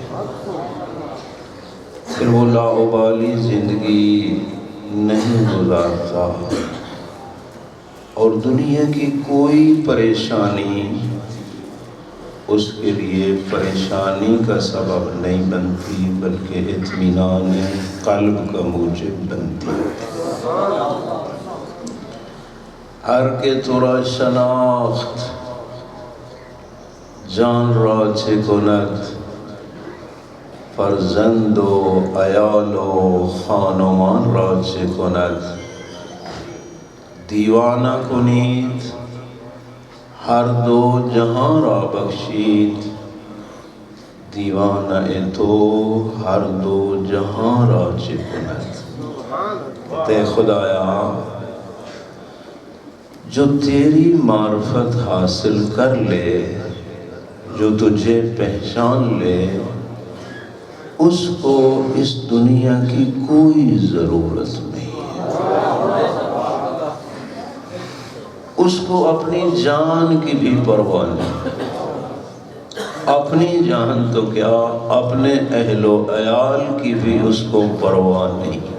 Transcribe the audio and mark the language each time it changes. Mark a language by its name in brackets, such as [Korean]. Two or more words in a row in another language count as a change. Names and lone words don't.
[Urdu] پھر وہ لاابالی زندگی نہیں گزارتا اور دنیا کی کوئی پریشانی اس کے لیے پریشانی کا سبب نہیں بنتی بلکہ اطمینان قلب کا موجب بنتی ہے۔ [Persian] ہر کے تورا شناخت جان را چه کند، فرزند و عیال و خانمان را چه کند، دیوانہ کنید ہر دو جہاں را بخشید، دیوانہ تو ہر دو جہاں را چه کند۔ [Urdu] تے خدایا جو تیری معرفت حاصل کر لے، جو تجھے پہچان لے، اس کو اس دنیا کی کوئی ضرورت نہیں ہے، اس کو اپنی جان کی بھی پرواہ نہیں، اپنی جان تو کیا اپنے اہل و عیال کی بھی اس کو پرواہ نہیں۔